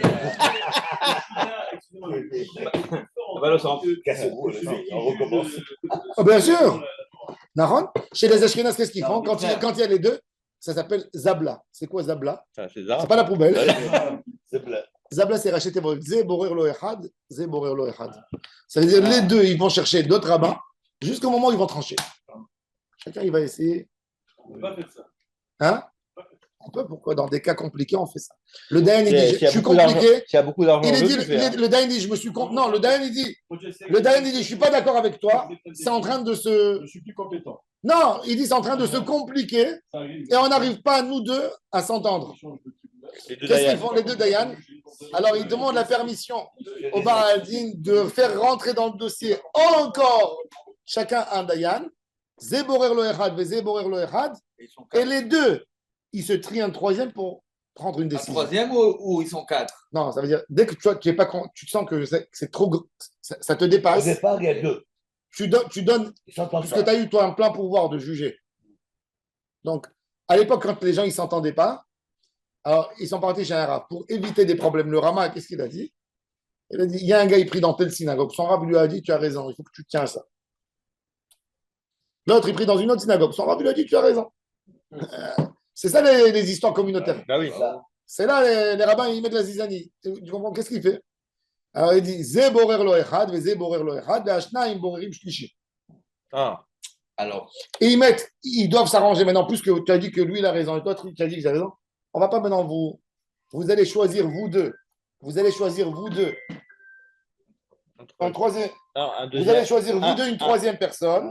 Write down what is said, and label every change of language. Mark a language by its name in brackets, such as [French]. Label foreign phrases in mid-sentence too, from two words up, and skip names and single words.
[French] Cassez-vous, on recommence. Oh, bien sûr. Naron, chez les Ashkenaz, qu'est-ce qu'ils font quand il y a les deux? Ça s'appelle Zabla. C'est quoi Zabla? Ça, c'est ça. C'est pas la poubelle. C'est plat. Zabla, c'est racheter vos [Hebrew] זה בורר לו אחד, זה בורר לו אחד. [French] Ça veut dire les deux, ils vont chercher d'autres rabbins jusqu'au moment où ils vont trancher. Chacun, il va essayer. On peut pas faire ça. Hein? On peut, pourquoi? Dans des cas compliqués, on fait ça. Le Dayan, il dit, S'il y je a suis beaucoup d'argent- compliqué. s'il y a beaucoup d'argent, Il on est veut dit, le faire. le Dayan, il dit, je me suis non, le Dayan, il dit, je suis pas d'accord avec toi. C'est en train de se, Je suis plus compétent. non, il dit, c'est en train de se compliquer Ça arrive. et on n'arrive pas, nous deux, à s'entendre. Les deux Qu'est-ce qu'ils Dayan. font, les deux Dayan? Alors, ils demandent la permission au Bar Aldin de faire rentrer dans le dossier encore chacun un Dayan, [Hebrew] זה בורר לו אחד, זה בורר לו אחד, [French] Ils sont et quatre. les deux, ils se trient un troisième pour prendre une Un décision. troisième ou ils sont 4? Non, ça veut dire, dès que tu es pas, tu sens que c'est trop, ça te Au dépasse, départ, il y a deux. tu donnes, Ils s'entendent puisque pas. tu as eu, toi, un plein pouvoir de juger. Donc, à l'époque, quand les gens ne s'entendaient pas, alors ils sont partis chez un rab pour éviter des problèmes. Le Rama, qu'est-ce qu'il a dit? Il a dit, il y a un gars, il prie dans telle synagogue. Son rab lui a dit, tu as raison, il faut que tu tiens à ça. L'autre, il prie dans une autre synagogue. Son rab lui a dit, tu as raison. C'est ça les histoires communautaires. Bah oui. Ça. C'est là, les rabbins, ils mettent la zizanie. Tu comprends? Qu'est-ce qu'il fait? Alors, il dit, [Hebrew] זה בורר לו אחד, זה בורר לו אחד, שניהם בוררים שלישי. [French] Ah. Alors, Et ils doivent s'arranger maintenant, puisque tu as dit que lui, il a raison, et toi, tu as dit que j'ai raison. On ne va pas maintenant vous allez choisir vous deux. Vous allez choisir vous deux. Un troisième, Non, un vous deuxième. allez choisir vous deux une un- troisième personne.